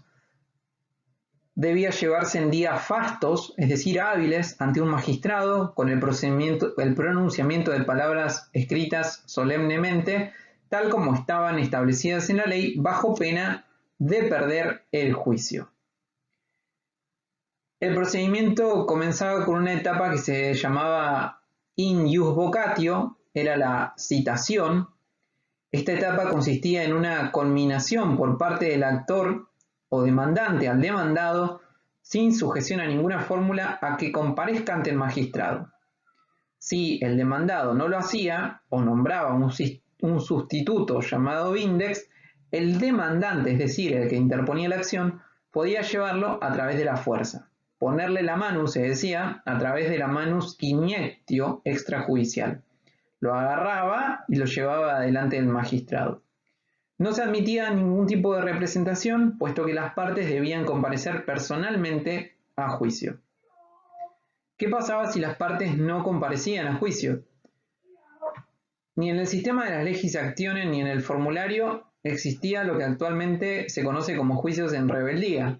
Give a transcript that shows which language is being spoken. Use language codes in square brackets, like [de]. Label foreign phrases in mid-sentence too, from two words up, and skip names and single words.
[es] Debía llevarse en días fastos, es decir, hábiles, ante un magistrado, con el pronunciamiento de palabras escritas solemnemente, tal como estaban establecidas en la ley, bajo pena de perder el juicio. El procedimiento comenzaba con una etapa que se llamaba [la] in ius vocatio, [es] era la citación. Esta etapa consistía en una conminación por parte del actor o demandante al demandado, sin sujeción a ninguna fórmula, a que comparezca ante el magistrado. Si el demandado no lo hacía o nombraba un sustituto llamado vindex, el demandante, es decir, el que interponía la acción, podía llevarlo a través de la fuerza. Ponerle la manus, se decía, a través de la [la] manus iniectio [es] extrajudicial. Lo agarraba y lo llevaba delante del magistrado. No se admitía ningún tipo de representación, puesto que las partes debían comparecer personalmente a juicio. ¿Qué pasaba si las partes no comparecían a juicio? Ni en el sistema de las [la] legis actiones [es] ni en el formulario existía lo que actualmente se conoce como juicios en rebeldía.